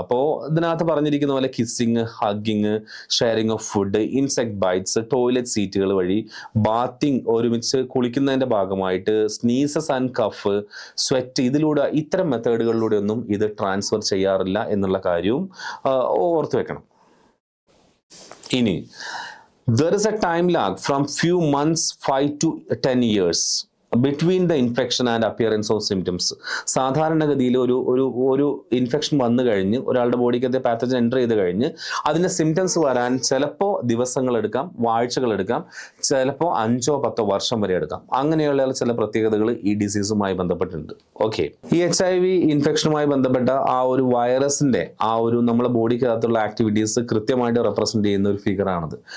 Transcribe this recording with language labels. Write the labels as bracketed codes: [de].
[ml] അപ്പോൾ ഇതിനകത്ത് പറഞ്ഞിരിക്കുന്ന പോലെ kissing, hugging, sharing of food, insect bytes, toilet സീറ്റുകൾ വഴി, ബാത്തിങ്, ഒരുമിച്ച് കുളിക്കുന്നതിന്റെ ഭാഗമായിട്ട്, സ്നീസസ് ആൻഡ് കഫ്, സ്വെറ്റ്, ഇതിലൂടെ ഇത്തരം മെത്തേഡുകളിലൂടെ ഒന്നും ഇത് ട്രാൻസ്ഫർ ചെയ്യാറില്ല എന്നുള്ള കാര്യവും ഓർത്തു വെക്കണം. [en] ഇനി there is a time lag from few months 5 to 10 years between the infection and appearance of symptoms. [ml] സാധാരണഗതിയിൽ ഒരു ഇൻഫെക്ഷൻ വന്നു കഴിഞ്ഞ് ഒരാളുടെ ബോഡിക്കകത്ത് പാത്തജൻ എൻ്റർ ചെയ്ത് കഴിഞ്ഞ് അതിൻ്റെ സിംറ്റംസ് വരാൻ ചിലപ്പോൾ ദിവസങ്ങളെടുക്കാം, ആഴ്ചകളെടുക്കാം, ചിലപ്പോൾ 5-10 വർഷം വരെ എടുക്കാം. അങ്ങനെയുള്ള ചില പ്രത്യേകതകൾ ഈ ഡിസീസുമായി ബന്ധപ്പെട്ടിട്ടുണ്ട്. ഓക്കെ, ഈ HIV ഇൻഫെക്ഷനുമായി ബന്ധപ്പെട്ട ആ ഒരു വൈറസിന്റെ ആ ഒരു നമ്മുടെ ബോഡിക്കകത്തുള്ള ആക്ടിവിറ്റീസ് കൃത്യമായിട്ട് റെപ്രസെന്റ് ചെയ്യുന്ന ഒരു ഫിഗറാണത്.